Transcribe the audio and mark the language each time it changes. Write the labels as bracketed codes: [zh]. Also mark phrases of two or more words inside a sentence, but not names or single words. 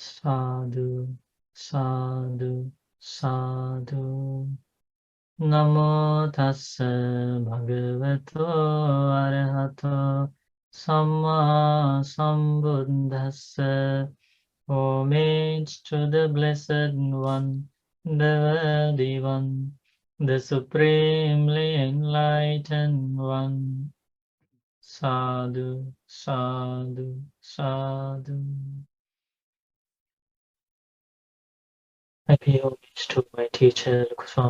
[pi] Sadhu, sadhu, sadhu. Namo tassa bhagavato arahato samma sambuddhassa. [en] Homage to the Blessed One, the Worthy One, the Supremely Enlightened One. [pi] Sadhu, sadhu, sadhu. [en] I pay homage to my teacher, Swami.